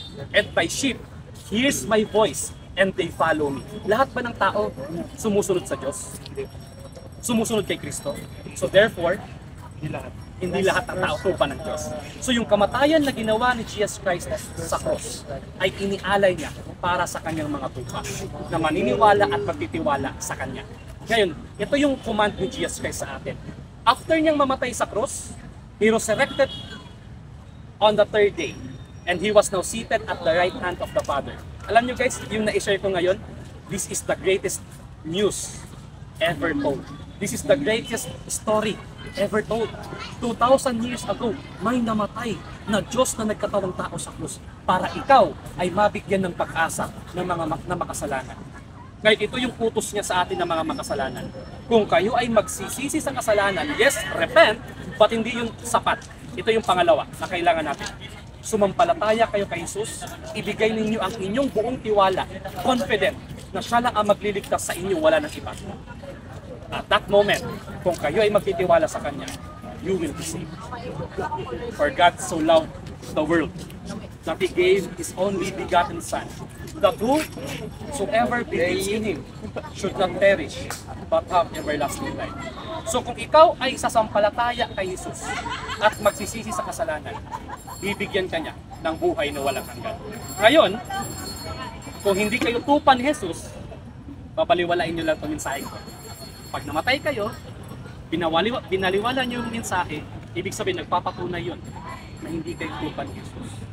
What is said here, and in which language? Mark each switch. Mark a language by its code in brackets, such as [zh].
[en] And by sheep hears my voice, and they follow me. [tl] Lahat ba ng tao sumusunod sa Diyos? Sumusunod kay Kristo? So therefore, hindi lahat ng tao tupa ng Diyos. So yung kamatayan na ginawa ni Jesus Christ sa cross ay inialay niya para sa kanyang mga tupa na maniniwala at magtitiwala sa kanya. Ngayon, ito yung command ni Jesus Christ sa atin. [en] After [tl] niyang mamatay sa [en] cross, He resurrected on the third day, and He was now seated at the right hand of the Father. [tl] Alam niyo [en] guys, [tl] yung na-share ko ngayon, [en] this is the greatest news ever told. This is the greatest story ever told. [tl] 2,000 years ago, may namatay na Diyos na nagkatawang tao sa krus para ikaw ay mabigyan ng pag-asa ng mga makasalanan. Ngayon, ito yung utos niya sa atin ng mga makasalanan. Kung kayo ay magsisisi sa kasalanan, [en] yes, repent, but [tl] hindi yung sapat. Ito yung pangalawa na kailangan natin. Sumampalataya kayo kay Jesus, ibigay ninyo ang inyong buong tiwala, confident na siya lang ang magliligtas sa inyo, wala ng iba. [en] At that moment, [tl] kung kayo ay magtitiwala sa Kanya, [en] you will be saved. For God so loved the world that He gave His only begotten Son, that whosoever believes in Him should not perish, but have everlasting life. [tl] So kung ikaw ay sasampalataya kay Jesus at magsisisi sa kasalanan, bibigyan ka niya ng buhay na walang hanggan. Ngayon, kung hindi kayo tupa ni Jesus, babaliwalain niyo lang itong mensahe ko. Pag namatay kayo, binaliwala niyo yung mensahe, ibig sabihin nagpapatunay yun na hindi kayo tupa ni Jesus.